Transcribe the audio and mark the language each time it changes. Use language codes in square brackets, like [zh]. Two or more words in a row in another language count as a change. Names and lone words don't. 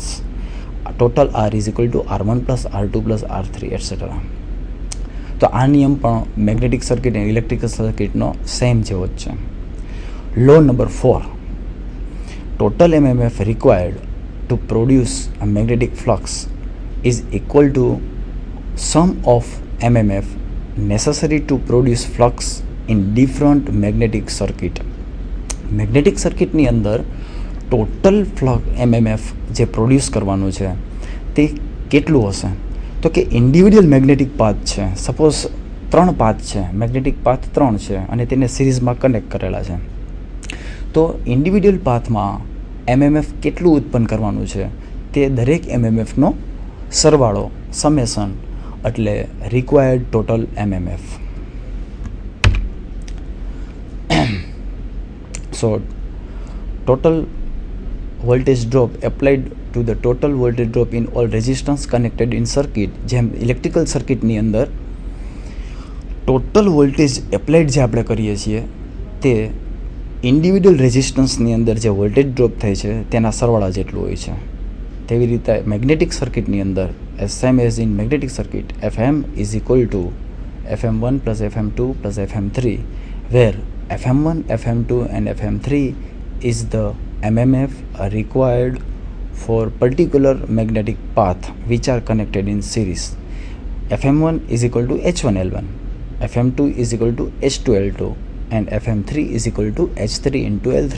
[en] Total R is equal to R1 plus R2 plus R3 etcetera. [gu] તો આ નિયમ પણ [en] magnetic circuit [gu] અને ઇલેક્ટ્રિકલ સર્કિટનો સેમ જેવો જ છે. [en] Law number 4, total MMF required to produce a magnetic flux is equal to sum of MMF necessary to produce flux in different magnetic circuit. [gu] મેગ્નેટિક સર્કિટની અંદર [en] total flux MMF [gu] જે પ્રોડ્યુસ કરવાનું છે તે કેટલું હશે તો કે [en] individual magnetic path [gu] છે, સપોઝ 3 પાથ છે, [en] magnetic path [gu] 3 છે અને તેને સિરીઝમાં કનેક્ટ કરેલા છે. તો ઇન્ડિવિડ્યુઅલ પાથમાં એમએમએફ કેટલું ઉત્પન્ન કરવાનું છે તે દરેક એમએમએફનો સરવાળો, સમેશન, એટલે [en] required total MMF. સો total voltage drop applied to the total voltage drop in all resistance connected in circuit. [gu] જેમ ઇલેક્ટ્રિકલ સર્કિટની અંદર [en] total voltage applied [gu] જે આપણે કરીએ છીએ તે ઇન્ડિવિડ્યુઅલ રેઝિસ્ટન્સની અંદર જે [en] voltage drop [gu] થાય છે તેના સરવાળા જેટલું હોય છે. તેવી રીતે [en] મેગ્નેટિક સર્કિટની અંદર same as in magnetic circuit FM is equal to FM1 plus FM2 plus FM3, where FM1, FM2 and FM3 is the MMF required for particular magnetic path which are connected in series. FM1 is equal to H1L1, FM2 is equal to H2L2 and FM3 is equal to H3 into L3.